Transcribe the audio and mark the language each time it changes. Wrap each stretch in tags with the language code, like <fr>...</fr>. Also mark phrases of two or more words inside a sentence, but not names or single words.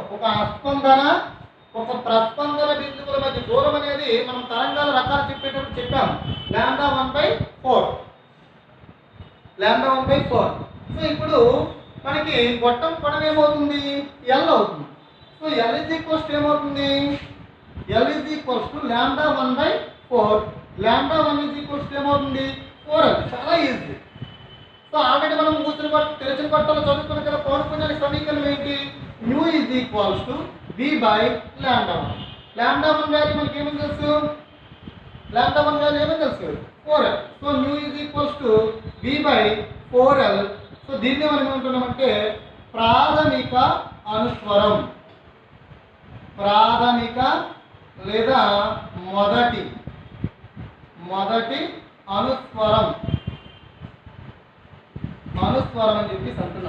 <te>ఒక అస్పందన ఒక ప్రస్పందన బిందువుల మధ్య దూరం అనేది మనం తరంగాల రకాలు చెప్పేటప్పుడు చెప్పాము. λ1/4. సో ఇప్పుడు మనకి గొట్టం పొడవు ఏమవుతుంది? L అవుతుంది. సో L ఏమవుతుంది? L λ1/4. λ1 ఏమవుతుంది? 4L. చాలా ఈజీ. సో ఆల్రెడీ మనం తెరిచిన గొట్టంలో చదువుకున్న కదా పౌనపుణ్యానికి సమీకరణం ఏంటి? μ = v/λ1. λ1 వాల్యూ మనకి ఏమని తెలుసు? 4L. సో μ = v/4L. సో దీన్ని మనం ఏమంటున్నామంటే ప్రాథమిక లేదా మొదటి అనుస్వరం అని చెప్పేసి అంటున్నాం.</te>